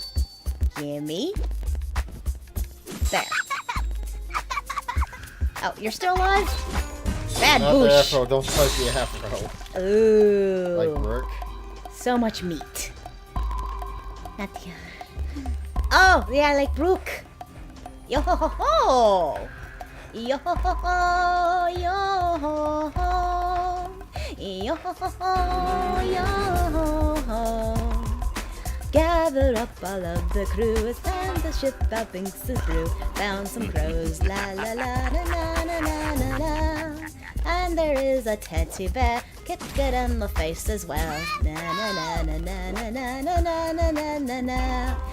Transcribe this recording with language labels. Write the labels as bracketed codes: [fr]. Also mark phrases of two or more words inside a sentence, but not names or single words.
[en] Gimme. There. Oh, you're still alive? Bad Not the boosh. Afro, don't touch the Afro. Ooh. Like Rook. So much meat. Not the Oh, yeah, like Brooke. Yo ho ho ho. Yo ho ho ho. Yo ho ho. Yo ho ho ho. Yo ho ho. Gather up all of the crew. It's time the ship out thinks is through. Found some crows. La la la na na na na na na. And there is a teddy bear. Get good in the face as well. Na na na na na na na na na na na na.